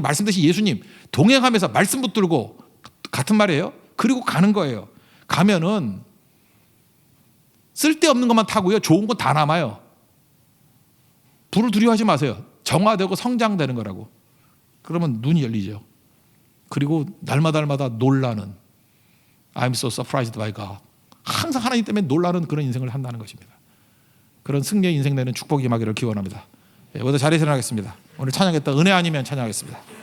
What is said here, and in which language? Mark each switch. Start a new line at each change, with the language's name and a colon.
Korean: 말씀 대신 예수님, 동행하면서 말씀 붙들고, 같은 말이에요. 그리고 가는 거예요. 가면은 쓸데없는 것만 타고요, 좋은 건 다 남아요. 불을 두려워하지 마세요. 정화되고 성장되는 거라고. 그러면 눈이 열리죠. 그리고 날마다 놀라는,
English: I'm so surprised by God.
Korean: 항상 하나님 때문에 놀라는 그런 인생을 한다는 것입니다. 그런 승리의 인생 되는 축복이 임하기를 기원합니다. 모두 자리에서 일어나겠습니다. 오늘 찬양했던 은혜 아니면 찬양하겠습니다.